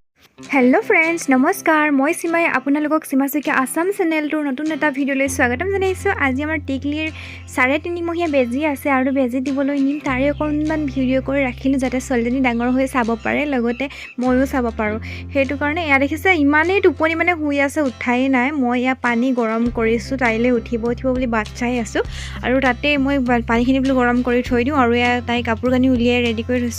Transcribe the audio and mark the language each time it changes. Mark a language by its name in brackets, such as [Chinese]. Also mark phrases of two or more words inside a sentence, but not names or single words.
[English] Hello friends [Assamese] নমস্কাৰ মই ছীমাই আপোনালোকক ছীমা শইকীয়া আসাম চেনেলটোৰ নতুন এটা ভিডিঅ'লৈ স্বাগতম জনাইছো। আজি আমাৰ টিকলিৰ 3.5 মহীয়া বেজি আছে আৰু বেজি দিবলৈ নিম তাৰে অকণমান ভিডিও কৰি ৰাখিলো যাতে ছোৱালীজনী ডাঙৰ হৈ চাব পাৰে লগতে ময়ো চাব পাৰো। হেতু কাৰণে ইয়া দেখিছে ইমানেই টোপনি মানে শুই আছে উঠাই নাই। মই ইয়া পানী গৰম কৰিছো তাইলে উঠিব বুলি বাচ্চাই আছো আৰু তাতে মই পানীখিনি বুলি গৰম কৰি থৈ দিও আৰু ইয়া তাই কাপোৰ কানি উলিয়াই ৰেডি কৰি থৈছো।